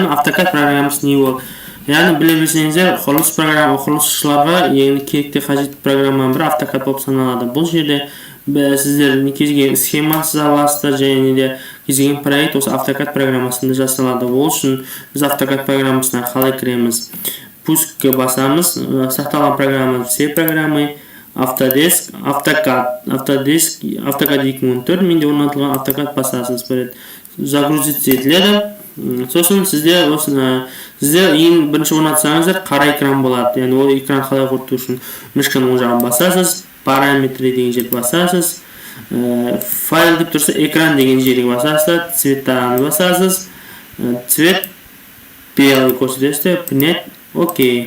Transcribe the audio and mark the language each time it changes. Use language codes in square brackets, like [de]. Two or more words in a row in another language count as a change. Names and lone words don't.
[kk] Автокад программасы не ол? Яғни біле білсеңіздер, құрылысшыларға ең керекті қажетті программаның бірі автокад болып саналады. Бұл жерде сіздер кез келген схема сыза аласыздар, және де кез келген проект осы автокад программасында жасалады. Ол үшін біз автокад программасына қалай кіреміз? Пускке басамыз, сақталған программа [ru] все программы, [kk] Autodesk, автокад 2014, менде орнатылған автокад басасыз бір загрузиться етіледі. Сосын сіздер ең бірінші орнатсаңыздар қара экран болады. Яғни ол экран қалай құрту үшін мышканың оң жағын басасыз, параметрі деген жерді басасыз, файл деп тұрса экран деген жерге басасыз, цветтаны басасыз, [ru] цвет белый [kk] көрсетесіздер, принять, окей.